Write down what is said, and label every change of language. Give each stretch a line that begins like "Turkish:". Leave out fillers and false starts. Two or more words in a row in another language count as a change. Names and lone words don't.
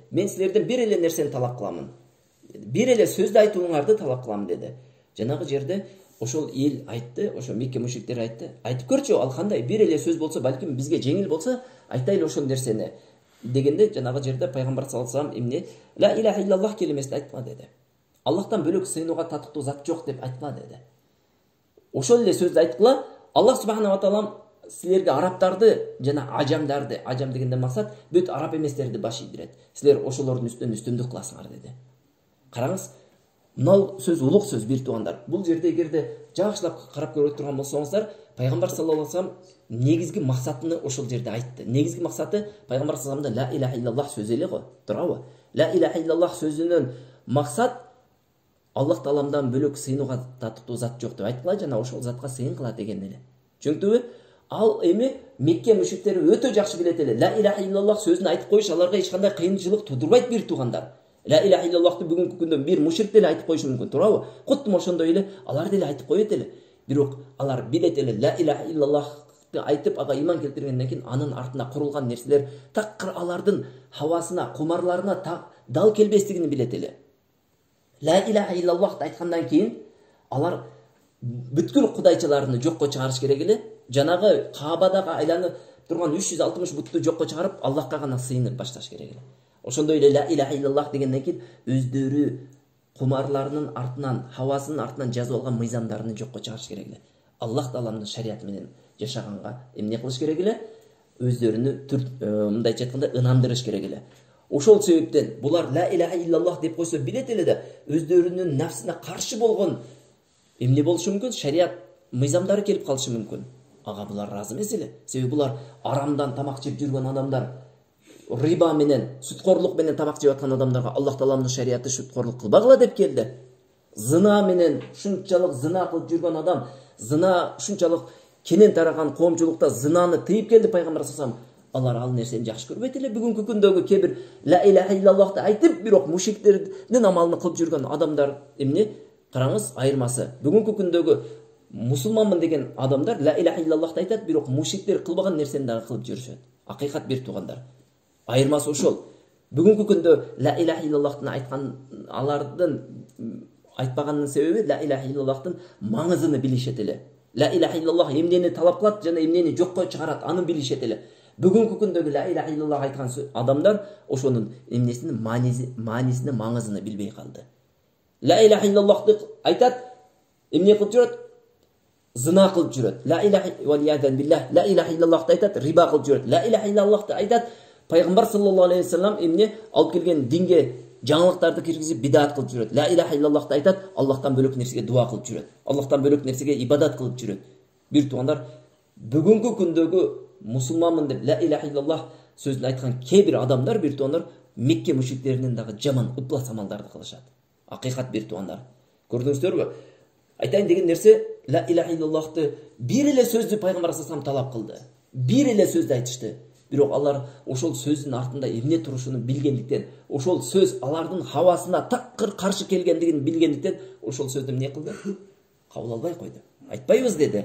Kyrgyz: Мен силерден бир эле нерсени талап кыламын. Бир эле сөздү айтууңарды талап кыламын деди. Жанагы жерде ошол эл айтты, ошо Мекке мушриктери айтты. Айтып көрчү, ал кандай бир эле сөз болсо, балким бизге жеңил болсо, айтайлы ошол нерсени дегенде жанагы жерде пайгамбар
Arabic: صلى الله عليه وسلم
Kyrgyz: эмне
Arabic: لا إله إلا الله
Kyrgyz: келимесин айтма деди. Аллахтан бөлөк сыйынууга татыктуу зат жок деп айтма деди. Ошол эле сөздү айткыла,
Arabic: الله سبحانه وتعالى
Kyrgyz: силерге арабтарды жана ажамдарды, ажам дегенден максат бүт араб эместерди баш ийдирет. Силер ошолордун үстүнөн үстүмдүк кыласыңар деди. Караңыз, мынау сөз улук сөз бир туугандар. Бул жерде эгерде жакшылап карап көрө турган болсоңуздар, пайгамбар
Arabic: صلى الله عليه وسلم
Kyrgyz: негизги максатын ошол жерде айтты. Негизги максаты пайгамбар
Arabic: صلى الله عليه وسلم لا إله إلا الله
Kyrgyz: сөзү эле го, туурабы?
Arabic: لا إله إلا الله
Kyrgyz: сөзүнүн максат Аллах тааламдан бөлөк сыйынууга татыктуу зат жок деп айткыла, жана ошол затка сыйынгыла деген эле. Чөнтүбү? Ал эми Мекке мушриктери өтө жакшы билет эле.
Arabic: لا إله إلا الله
Kyrgyz: сөзүн айтып коюш аларга эч кандай кыйынчылык тудурбайт бир туугандар.
Arabic: لا إله إلا الله
Kyrgyz: бүгүнкү күндө бир мушрик деле айтып коюшу мүмкүн, туурабы? Куттум ошондой эле алар деле айтып коет эле. Бирок алар билет эле
Arabic: لا إله إلا الله
Kyrgyz: айтып ага иман келтиргенден кийин анын артына курулган нерселер такыр алардын хавасына, кумарларына дал келбестигин билет эле.
Arabic: لا إله إلا الله
Kyrgyz: айткандан кийин алар бүткүл кудайчыларын жокко чыгарыш керек эле. Жанагы Каабадагы айланып турган 360 бутту жокко чыгарып, Аллахка гана сыйынып башташ керек эле. Ошондой эле
Arabic: لا إله إلا الله
Kyrgyz: дегенден кийин өздөрү кумарларынын артынан, хавасынын артынан жазып алган мыйзамдарын жокко чыгарыш керек эле. Аллах тааламдын шариаты менен жашаганга эмне кылыш керек эле? Өздөрүнү мындайча айтканда ынандырыш керек эле. Ошол себептен булар
Arabic: لا إله إلا الله
Kyrgyz: деп койсо билет эле да өздөрүнүн нафсине каршы болгон эмне болушу мүмкүн? Шариат мыйзамдары келип калышы мүмкүн. Ага булар ыраазы эмес эле. Себеби булар арамдан тамак жеп жүргөн адамдар, риба менен, сүткорлук менен тамак жеп аткан адамдарга Аллах тааламдын шариаты сүткорлук кылбагыла деп келди. Зына менен шунчалык зына кылып жүргөн адам, зына шунчалык кенен тараган коомчулукта зынаны тыйып келди пайгамбар саллаллаху алейхи вассалам. Алар ал нерсени жакшы көрбөйт эле. Бүгүнкү күндөгү кээ бир
Arabic: لا إله إلا الله
Kyrgyz: айтып, бирок мушриктердин амалын кылып жүргөн адамдар эмне? Караңыз, айырмасы. Бүгүнкү күндөгү мусулманмын деген адамдар
Arabic: لا إله إلا الله
Kyrgyz: айтат, бирок мушриктер кылбаган нерсени дагы кылып жүрүшөт. Акыйкат бир туугандар. Айырмасы ошол. Бүгүнкү күндө
Arabic: لا إله إلا الله
Kyrgyz: айткан алардын айтпаганынын себеби
Arabic: لا إله إلا الله
Kyrgyz: маңызын билишет эле.
Arabic: لا إله إلا الله
Kyrgyz: эмнени талап кылат жана эмнени жокко чыгарат, аны билишет эле. Бүгүнкү күндөгү
Arabic: لا إله إلا الله
Kyrgyz: айткан адамдар ошонун эмнесинин маанисini, маңызын билбей калды.
Arabic: لا إله إلا الله
Kyrgyz: айтат, эмне кылып жүрөт? Зына кылып жүрөт.
Arabic: لا إله لا إله إلا الله
Kyrgyz: айтат, риба кылып жүрөт.
Arabic: لا إله إلا الله
Kyrgyz: айтат, пайгамбар
Arabic: صلى الله عليه وسلم
Kyrgyz: эмне алып келген динге жаңылыктарды киргизип бидат кылып жүрөт.
Arabic: لا إله إلا الله
Kyrgyz: айтат, Аллахтан бөлөк нерсеге дуа кылып жүрөт. Аллахтан бөлөк нерсеге ибадат кылып жүрөт. Бир туугандар, бүгүнкү күндөгү мусулманмын деп
Arabic: لا إله إلا الله
Kyrgyz: сөзүн айткан кээ бир адамдар, бир туугандар, Мекке мушриктеринин дагы жаман ыплас амалдарды кылышат. Акыйкат бир туугандар. Көрдүңүздөрбү? Айтайын деген нерсе
Arabic: لا إله إلا الله
Kyrgyz: бир эле сөздү пайгамбар саллаллаху талап кылды. Бир эле сөздү айтышты. Бирок алар ошол сөздүн артында эмне турушун билгендиктен, ошол сөз алардын хавасына такыр каршы келгендигин билгендиктен, ошол сөздү эмне кылды? Кабыл албай койду. Айтпайбыз деди.